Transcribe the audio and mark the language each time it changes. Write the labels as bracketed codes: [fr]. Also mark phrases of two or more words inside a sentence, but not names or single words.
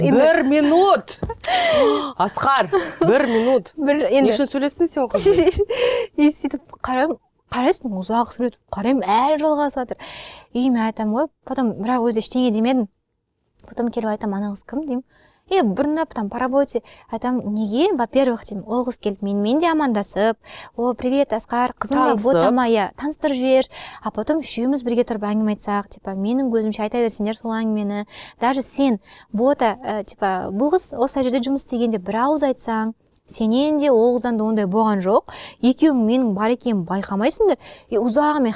[kk] 1 минут. Асқар, 1 минут. Не үшін сөйлестің сен қызбен? И сөйтіп қарайсың, ұзақ сөйлетіп қараймын, әлі жалғасып жатыр. Үйіме айтам ғой, потом бірақ өзі ештеңе демедім. Потом келіп айтам, ана қыз кім деймін. Бұрындап, [ru] там, по работе, [kk] айтам, неге, во-первых, деймін, ол қыз келіп, менімен де амандасып, о, привет, Асқар, қызымға ботама, таныстырып жібер, [ru] а потом [kk] үшеуміз бірге тұрып әңгіме айтсақ, типа, менің көзімше айта берсеңдер сол әңгімені, даже сен, бота, типа, бұл қыз осы жерде жұмыс істегенде бір ауыз айтсаң, сенен де ол қыздан да ондай болған жоқ, екеуің менің бар екенін байқамайсыңдар, ұзағымен